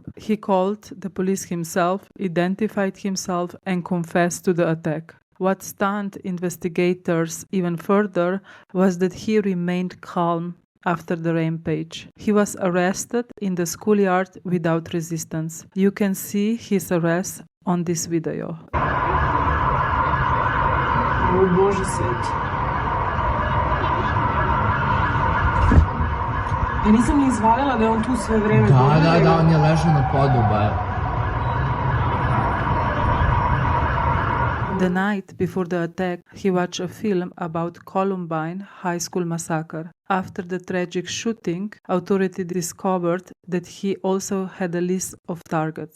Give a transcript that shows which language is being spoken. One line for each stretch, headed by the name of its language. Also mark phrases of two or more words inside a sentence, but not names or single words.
English: He called the police himself, identified himself, and confessed to the attack. What stunned investigators even further was that he remained calm after the rampage. He was arrested in the schoolyard without resistance. You can see his arrest on this video.
Serbian: O Bože sveti. Ja nisam ni izvalila da je on tu sve vreme. Da, on je ležao na podu,
English: The night before the attack, he watched a film about Columbine High School massacre. After the tragic shooting, authorities discovered that he also had a list of targets.